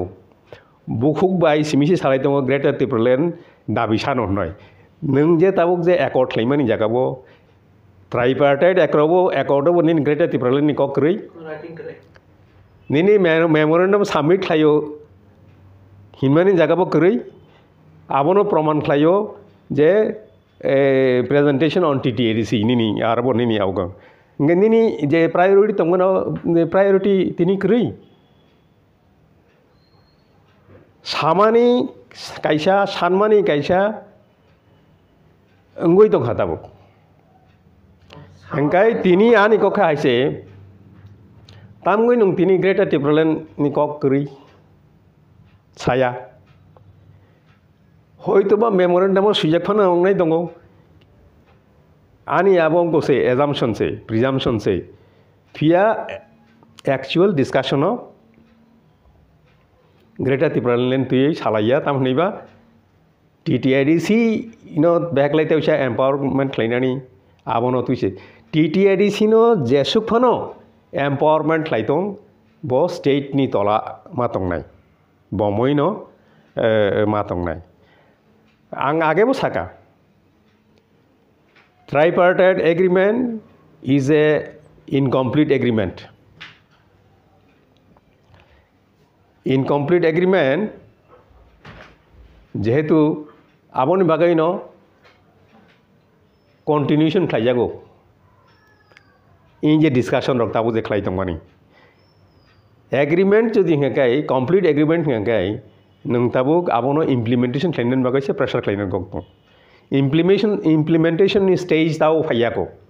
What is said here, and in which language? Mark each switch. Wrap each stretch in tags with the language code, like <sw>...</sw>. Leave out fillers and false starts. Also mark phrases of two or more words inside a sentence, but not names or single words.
<trp>bukhuk bai simisi salai tongo Greater Tripura land dabi sano noi nung je tabuk je accord khlaimani jagabo</trp> <en>tripartite accord</en> <trp>bo nin Greater Tripura land ni kok kri nini</trp> <en>memorandum submit</en> <trp>khlayo himani jagabo kri abono praman khlayo je</trp> <en>presentation on TTIDC</en> <trp>nini arabo nini awgang nini je priority tongno priority tini kri samani kaisa sanmani kaisa ngoi tong hatabo engkai tini ani kokha aise tamgoi nung tini Greater Tripura land ni kok kri saya hoitoba memorandum sujak phana ongnai dongo ani abong ko se assumption se presumption se</trp> <en>via actual discussion of</en> <trp>Greater Tripura land tui salaya tamhniba TTIDC backlight usha empowerment khlainani abono tuise TTIDC no jesuk phano empowerment khlaitong bo state ni tola matong nai bomoi no matong nai ang age bo saka</trp> <en>tripartite agreement is a incomplete agreement</en> <trp>jehetu aboni bagai no</trp> <en>continuation</en> <trp>khlaijago in je discussion rok tabu je khlai tongmani agreement jodi hengkai</trp> <en>complete agreement</en> <trp>hengkai nung tabuk abono implementation khlainen bagai se pressure khlainen gok implementation ni stage tau phayako</trp>